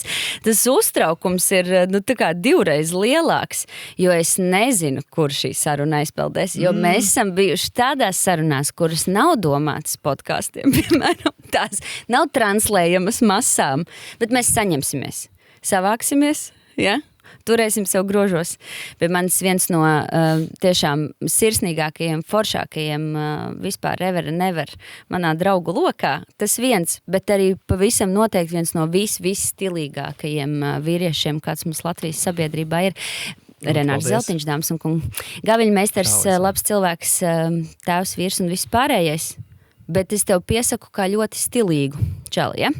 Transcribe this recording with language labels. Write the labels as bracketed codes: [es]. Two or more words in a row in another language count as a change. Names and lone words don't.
[lv] Tas uztraukums ir tā kā divreiz lielāks, jo es nezinu, kur šī saruna aizpeldēs, jo mēs esam bijuši tādās sarunās, kuras nav domātas podkāstiem, piemēram, tās nav translējamas masām, bet mēs saņemsimies, savāksimies, ja? Turēsim sev grožos. Pie manis viens no tiešām sirsnīgākajiem, foršākajiem vispār [en] ever and ever [lv] manā draugu lokā. Tas viens, bet arī pavisam noteikti viens no viss stilīgākajiem vīriešiem, kāds mums Latvijas sabiedrībā ir. Renārs Zeltiņš, dāmas un kungi. Gaviļmeistars, labs cilvēks, tēvs, vīrs un viss pārējais. Bet es tev piesaku kā ļoti stilīgu čali, ja?